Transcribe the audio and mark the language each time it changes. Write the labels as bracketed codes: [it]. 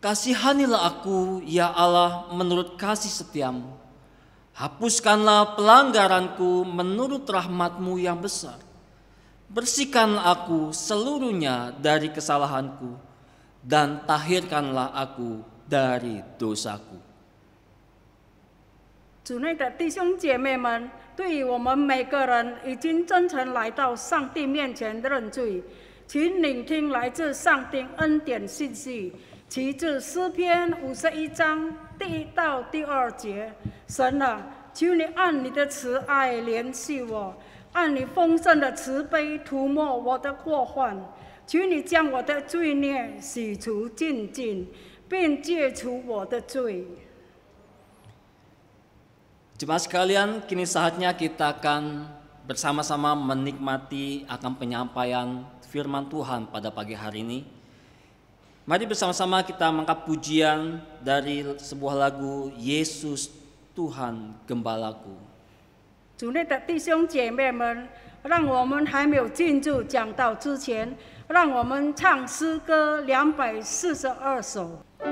[id] Kasihanilah aku ya Allah menurut kasih setiamu. Hapuskanlah pelanggaranku menurut rahmat-Mu yang besar. Bersihkanlah aku seluruhnya dari kesalahanku dan tahirkanlah aku dari dosaku. [zh] 主内的弟兄姐妹们，对于我们每个人已经真诚来到上帝面前认罪，请聆听来自上帝恩典信息，其自诗篇51章第1到第2节。神啊，求你按你的慈爱怜恤我，按你丰盛的慈悲涂抹我的过患，求你将我的罪孽洗除净尽，并解除我的罪。 [id] Jemaat sekalian, kini saatnya kita akan bersama-sama menikmati akan penyampaian firman Tuhan pada pagi hari ini. Mari bersama-sama kita mengangkat pujian dari sebuah lagu Yesus Tuhan Gembalaku. [zh] 主内的弟兄姐妹们，让我们还没有进入讲道之前，让我们唱诗歌242首。